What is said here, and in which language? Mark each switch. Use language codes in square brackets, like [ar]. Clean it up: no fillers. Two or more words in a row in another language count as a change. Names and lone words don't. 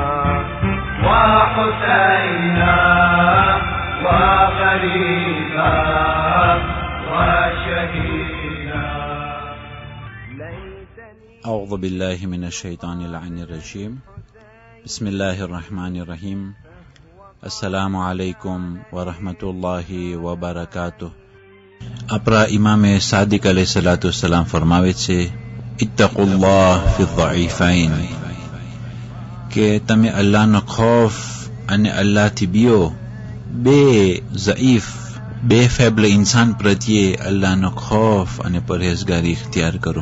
[ar] وحسينا وغريبا وشهيدا. أعوذ بالله من الشيطان اللعين الرجيم. بسم الله الرحمن الرحيم. السلام عليكم ورحمة الله وبركاته. [gu] આપણા ઇમામે સાદિક અલૈહિસ્સલામ ફરમાવે છે, [ar] اتقوا الله في الضعيفين, [gu] કે તમે અલ્લાહનો ખૌફ અને અલ્લાહથી બીઓ. બે ઝઈફ, બે ફેબલ ઇન્સાન પ્રત્યે અલ્લાહનો ખૌફ અને પરહેઝગારી ઇખ્તિયાર કરો.